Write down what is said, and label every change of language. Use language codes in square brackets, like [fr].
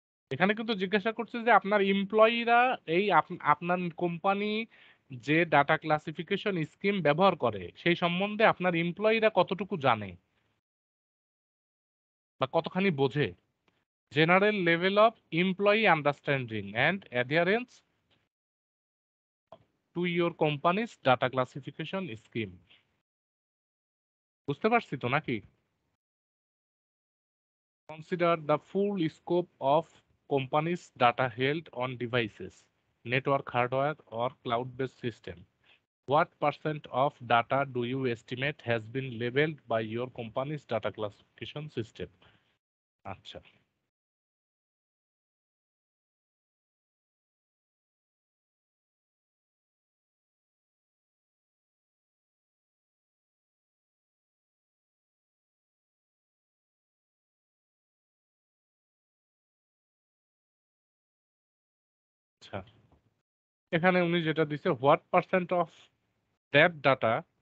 [bn] এখানে কিন্তু জিজ্ঞাসা করছে যে আপনার এমপ্লয়িরা এই আপনার কোম্পানি যে ডাটা ক্লাসিফিকেশন স্কিম ব্যবহার করে সেই সম্বন্ধে আপনার এমপ্লয়িরা কতটুকু জানে বা কতখানি বোঝে। [en] General level of employee understanding and adherence to your company's data classification scheme. [bn] বুঝতে পারছি তো নাকি? [en] Consider the full scope of company's data held on devices, network hardware or cloud-based system. What percent of data do you estimate has been labeled by your company's data classification system? [bn] আচ্ছা, আচ্ছা, এখানে উনি যেটা দিছে [en] what percent of that data